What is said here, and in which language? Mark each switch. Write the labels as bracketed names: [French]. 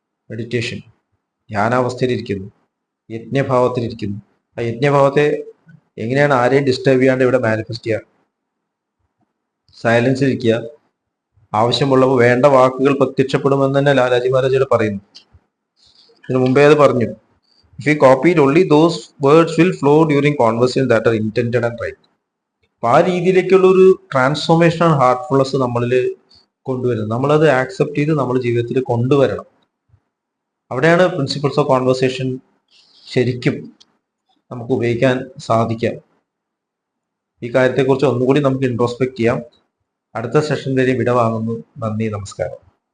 [Malayalam] Meditation, ധ്യാനാവസ്ഥയിലിരിക്കുന്നു, യജ്ഞഭാവത്തിലിരിക്കുന്നു. ആ യജ്ഞഭാവത്തെ എങ്ങനെയാണ് ആരെയും ഡിസ്റ്റർബ് ചെയ്യാണ്ട് ഇവിടെ മാനിഫെസ്റ്റ് ചെയ്യുക? സൈലൻസിലിരിക്കുക. ആവശ്യമുള്ളപ്പോൾ വേണ്ട വാക്കുകൾ പ്രത്യക്ഷപ്പെടുമെന്ന് തന്നെ ലാലാജി മഹാരാജ് പറയുന്നു. ഇതിനു മുമ്പേ അത് പറഞ്ഞു. [English] If we copied only those words will flow during conversation that are intended and right. [Malayalam] അപ്പൊ ആ രീതിയിലേക്കുള്ള ഒരു ട്രാൻസ്ഫോർമേഷനാണ് ഹാർട്ട്ഫുൾനെസ് നമ്മളിൽ കൊണ്ടുവരുന്നത്. നമ്മളത് ആക്സെപ്റ്റ് ചെയ്ത് നമ്മൾ ജീവിതത്തിൽ കൊണ്ടുവരണം. അവിടെയാണ് പ്രിൻസിപ്പിൾസ് ഓഫ് കോൺവെർസേഷൻ ശരിക്കും നമുക്ക് ഉപയോഗിക്കാൻ സാധിക്കാം. ഈ കാര്യത്തെക്കുറിച്ച് ഒന്നുകൂടി നമുക്ക് ഇൻട്രോസ്പെക്ട് ചെയ്യാം. അടുത്ത സെഷൻ വരെ വിട വാങ്ങുന്നു. നന്ദി, നമസ്കാരം.